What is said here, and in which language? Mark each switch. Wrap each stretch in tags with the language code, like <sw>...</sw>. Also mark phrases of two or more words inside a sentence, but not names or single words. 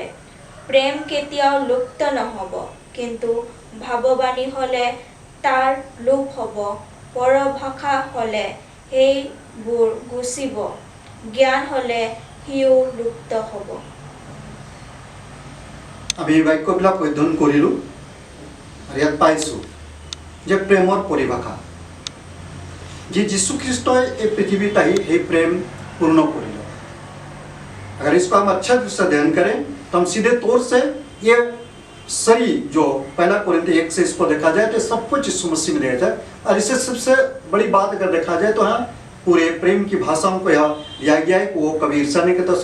<as>প্ৰেম কেতিয়াও লুপ্ত নহ'ব, কিন্তু ভাৱবাণী হ'লে তাৰ লোপ হ'ব, পৰভাষা হ'লে সেইবোৰ গুচিব, জ্ঞান হ'লে সিও লুপ্ত হ'ব। আমি এই বাক্যবিলাক অধ্যয়ন কৰিলোঁ আৰু ইয়াত পাইছোঁ যে প্ৰেমৰ পৰিভাষা যি যীশুখ্ৰীষ্টই এই পৃথিৱীত আহি সেই প্ৰেম</as> <hi>पूर्ण करेगा। अगर इसको हम अच्छा से अध्ययन करें तो हम सीधे तौर से ये सही जो पहला कोरिन्थियों 1 से इसको देखा जाए तो सब कुछ यीशु मसीह में दिया जाए। और इससे सबसे बड़ी बात अगर देखा जाए तो हाँ पूरे प्रेम की भाषाओं को यहाँ लिया गया है कि वो कभी ईर्ष्या नहीं करता।</hi>